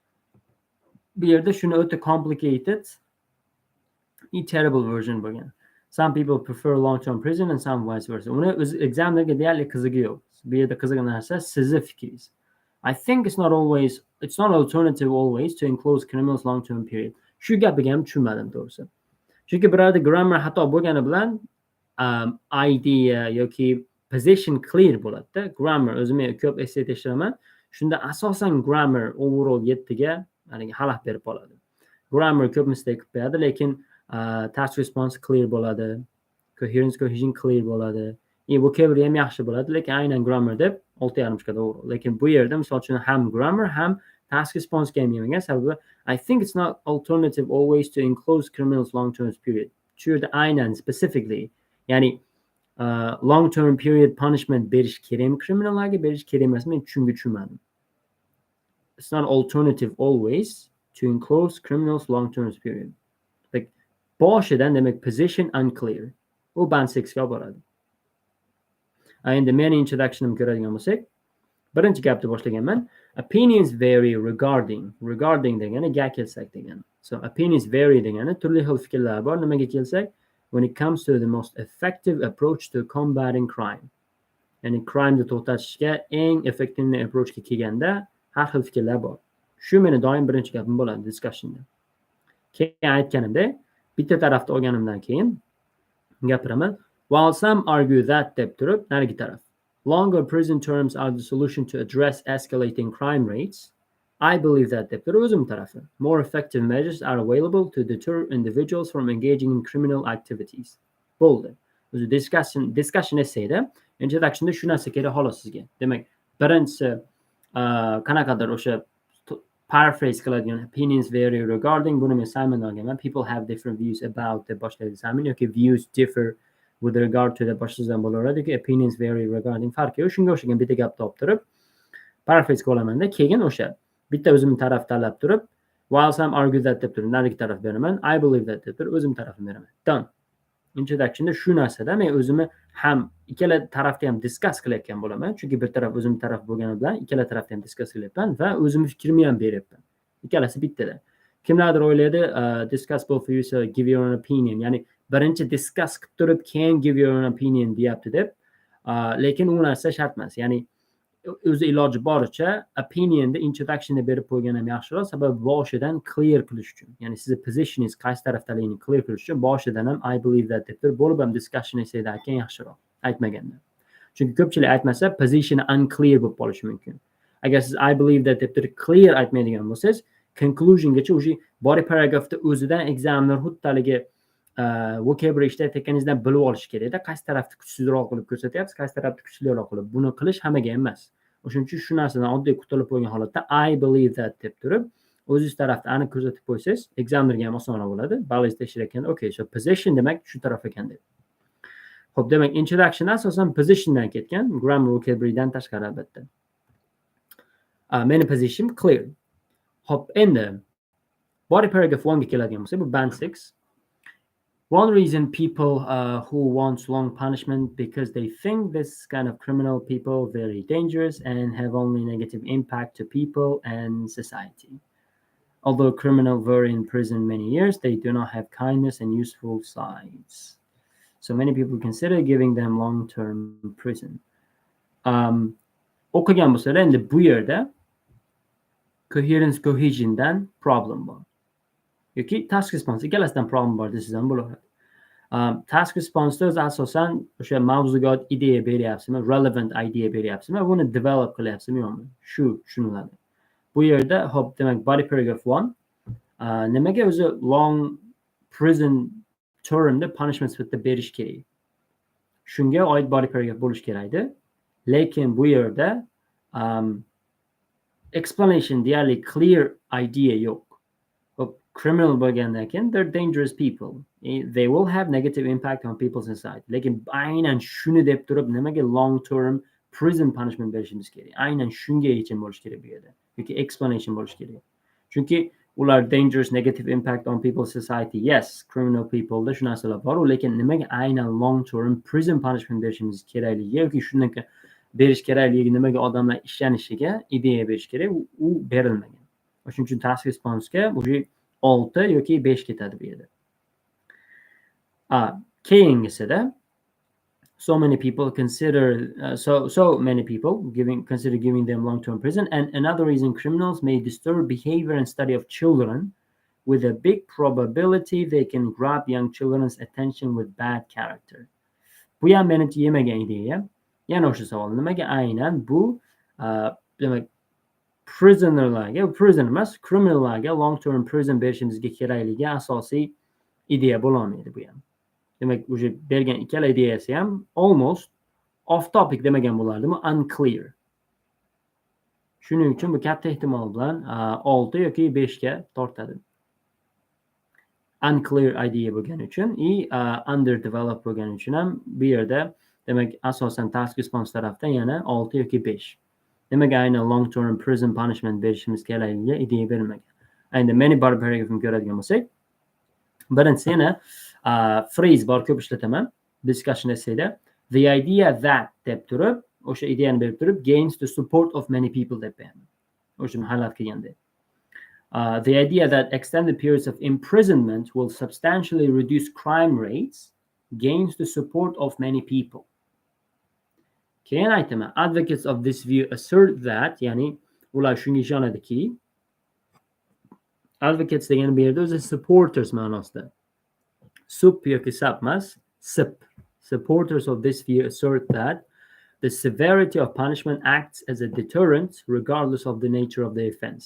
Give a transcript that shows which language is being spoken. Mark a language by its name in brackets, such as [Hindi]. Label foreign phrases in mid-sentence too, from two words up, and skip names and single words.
[Uzbek] Bu yerda shuni o'ta [English] complicated, terrible version [Uzbek] bo'lgan. [English] Some people prefer long-term prison and some vice versa. [Uzbek] Uni o'zi examlarga deyarli qizig'i yo'q. Bu yerda qiziq narsa sizni fikringiz. [English] I think it's not alternative always to enclose criminals long-term period. [Uzbek] Shu gapiga ham tushunmadim to'g'risi. Chunki birorta grammar xato bo'lgani bilan idea yoki [English] position clear [Uzbek] bo'ladi-da. Grammar o'zim ko'p essay tekshiraman. Shunda asosan [English] grammar overall [Uzbek] 7 ga xalaq berib qoladi. Grammar ko'p mistake qilib qo'yadi, lekin [English] task response clear [Uzbek] bo'ladi, [English] coherence cohesion clear [Uzbek] bo'ladi. Vocabulary ham yaxshi bo'ladi, lekin aynan grammar deb 6.5 ga to'g'ri. Lekin bu yerda misol uchun ham grammar ham [English] task response [Uzbek] ga ham yemagan, sababi [English] I think it's not alternative always to enclose criminals long-term period. [Uzbek] Shu yerda aynan specifically, ya'ni [English] long-term period punishment [Uzbek] berish kerakmi criminallarga, berish kerak emasmi, men tushunmadim. [English] It's not alternative always to enclose criminals long-term period. [Uzbek] Like boshidan demak [English] position unclear. [Uzbek] U band 6 ga boradi. Endi meni introductionimni ko'radigan bo'lsak, birinchi gapni boshlaganman. [English] Opinions vary regarding [Uzbek] degani ga kelsak degani. [English] So opinions vary [Uzbek] degani turli xil fikrlar bor. Nimaga kelsak, [English] when it comes to the most effective approach to combating crime. [Uzbek] Ya'ni crime'ni to'xtatishga eng [English] effective approachga [Uzbek] kelganda har xil fikrlar bor. Shu meni doim birinchi gapim bo'ladi discussionda. Keyin aytganimda, bitta tarafda olganimdan keyin gapiraman. [English] While some argue that [Uzbek] deb turib, narigi taraf. [English] Longer prison terms are the solution to address escalating crime rates. I believe that [Uzbek] deb turib o'zim tarafi. [English] More effective measures are available to deter individuals from engaging in criminal activities. [Uzbek] Bo'ldi. O'zi [English] discussion essayda, [Uzbek] introductionda shu narsa kerak xolos sizga. Demak, birinchisi qanaqadir o'sha paraphrase qiladigan [English] opinions vary regarding [Uzbek] buni men Simon olganman. [English] People have different views about [Uzbek] deb boshlaydi Simon yoki [English] views differ with regard to the [Uzbek] boshqadan bo'laveradi. [English] Opinions vary regarding [Uzbek] farqi yo'q. Shunga o'xshagan bitta gap topib turib paraphrase qilamanda, keyin o'sha bitta o'zim taraf tanlab turib, [English] while some argue that [Uzbek] deb turib narigi taraf beraman, [English] I believe that [Uzbek] deb turib o'zim tarafimni beraman. Done. Introductionda shu narsada men o'zimni ham ikkala tarafda ham discuss qilayotgan bo'laman, chunki bir taraf o'zim taraf bo'lgani bilan ikkala tarafda ham discuss qilyapman va o'zimni fikrimni ham beryapman. Ikkalasi bittada. Kimlardir o'ylaydi, [English] discuss both of you, so give your own opinion. [Uzbek] Ya'ni birinchi discuss qilib turib, keyin [English] give your own opinion [Uzbek] deyapti deb. Lekin u narsa shart emas. Ya'ni o'zi iloji boricha opinionda introductionda berib qo'ygan ham yaxshiroq, sababi boshidan clear qilish uchun. Ya'ni sizni positioningiz qaysi tarafdaligini clear qilish uchun boshidan ham [English] I believe that [Uzbek] deb turib bo'lib ham [English] discussion essayda [Uzbek] aytgan yaxshiroq, aytmaganda. Chunki ko'pchilik aytmasa [English] position unclear [Uzbek] bo'lib qolishi mumkin. Agar siz [English] I believe that [Uzbek] deb turib clear aytmaydigan bo'lsangiz, conclusiongacha o'sha [English] body paragraphda [Uzbek] o'zidan examiner xuddi vocabulary ishlatayotganingizdan bilib olish kerakda, qaysi tarafni kuchsizroq qilib ko'rsatyapsiz, qaysi tarafni kuchliroq qilib. Buni qilish hammaga emas. O'shuning uchun shu narsadan oddiy qutulib qo'ygan holatda [English] I believe that [Uzbek] deb turib, o'zingiz tarafni aniq ko'rsatib qo'ysangiz, examinerga ham osonroq bo'ladi. Balangiz tekshirayotganda, [English] okay, so position [Uzbek] demak shu taraf ekan deb. Xo'p, demak introduction asosan positiondan ketgan, [English] grammar vocabularydan [Uzbek] tashqari albatta. [English] Many position clear. [Uzbek] Xo'p, endi [English] body paragraph [Uzbek] 1 ga keladigan bo'lsa, bu band 6. [English] One reason people who want long punishment because they think this kind of criminal people very dangerous and have only negative impact to people and society. Although criminals were in prison many years, they do not have kindness and useful sides. So many people consider giving them long-term prison. [Uzbek] O'qigan bo'lsalar, endi bu yerda [English] coherence cohesiondan problem [Uzbek] bor. Yoki [English] task response [Uzbek] ikkalasidan problem bor desam bo'laveradi. [English] Task response'da [Uzbek] o'zi asosan o'sha mavzuga ideya beryapsizmi, [English] relevant idea [Uzbek] beryapsizmi, buni develop qilyapsizmi yo'qmi? Shu tushuniladi. Bu yerda hop demak [English] body paragraph [Uzbek] 1 nimaga o'zi [English] long prison termda punishment [Uzbek] sifatida berish kerak? Shunga oid [English] body paragraph [Uzbek] bo'lish kerak edi. Lekin bu yerda explanation deyarli [English] clear idea [Uzbek] yo'q. Criminal bo'lgandan keyin [English] they're dangerous people. They will have negative impact on people's society. [Uzbek] Lekin aynan shuni deb turib nimaga [English] long term prison punishment [Uzbek] berishimiz kerak? Aynan shunga yechim bo'lish kerak bu yerda. Yoki explanation bo'lish kerak. Chunki ular [English] dangerous negative impact on people's society. Yes, criminal people'da [Uzbek] shu narsalar bor, lekin nimaga aynan [English] long term prison punishment [Uzbek] berishimiz kerakligi yoki shunday berish kerakligi, nimaga odamlar ishlanishiga ideya berish kerak, u berilmagan. Shuning uchun [English] task response'ga [Uzbek] уже 6 yoki 5 ketadi bu yerda. [English] Keyingisida so many people consider so many people consider giving them long-term prison, and another reason criminals may disturb behavior and study of children with a big probability they can grab young children's attention with bad character. [Uzbek] Bu ham meni yemagan ideya. Yana o'sha savol, nimaga aynan bu demak prison emas, criminallarga [English] long term prison [Uzbek] berishimizga kerakligi asosiy ideya bo'lolmaydi bu ham. Demak, o'sha bergan ikkala ideyasi ham [English] almost off topic [Uzbek] demagan bo'lardimi, unclear. Shuning uchun bu katta ehtimol bilan 6 yoki 5 ga tortadi. [English] Unclear idea [Uzbek] bo'lgani uchun underdeveloped bo'lgani uchun ham bu yerda demak asosan [English] task response [Uzbek] tarafdan yana 6 yoki 5. Nimaga aynan [English] long term prison punishment [Uzbek] berishimiz kerakligiga ideya berilmagan. Endi many bar paragrafni ko'radigan bo'lsak, birinchisi yana phrase bor, ko'p ishlataman. [English] Discussion essayda the idea that [Uzbek] deb turib, o'sha ideyani berib turib, [English] gains the support of many people [Uzbek] deb beraman. O'shani highlight qilganda. [English] The idea that extended periods of imprisonment will substantially reduce crime rates gains the support of many people. [Uzbek] Keyin aytaman, [English] advocates of this view assert that, [Uzbek] ya'ni ular shunga ishonadiki, advocates degani bu yerda o'zi supporters ma'nosida. Sup yoki sub emas, sip. [English] Supporters of this view assert that the severity of punishment acts as a deterrent regardless of the nature of the offense.